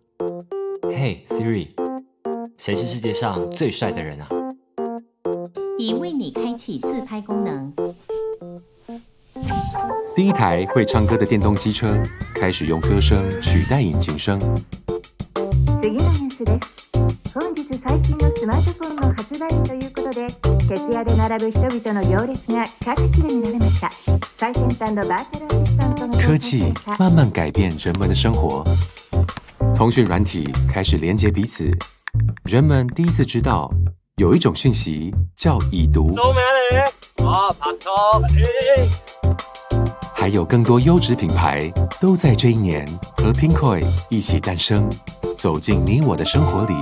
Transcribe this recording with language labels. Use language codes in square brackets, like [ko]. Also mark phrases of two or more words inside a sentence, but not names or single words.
[zh] 嘿 Siri， 谁是世界上最帅的人啊？” 已为你开启自拍功能。第一台会唱歌的電動機車開始用歌聲取代引擎聲。 [ja] 次のニュースです。本日最新のスマートフォンの発売日ということで、徹夜で並ぶ人々の行列が各地で見られました。最先端のバーチャルアシスタントの [zh] 科技慢慢改变人们的生活，通讯软体开始连接彼此，人们第一次知道有一种讯息叫已读。还有更多优质品牌都在这一年和 PyCon 一起诞生，走进你我的生活里。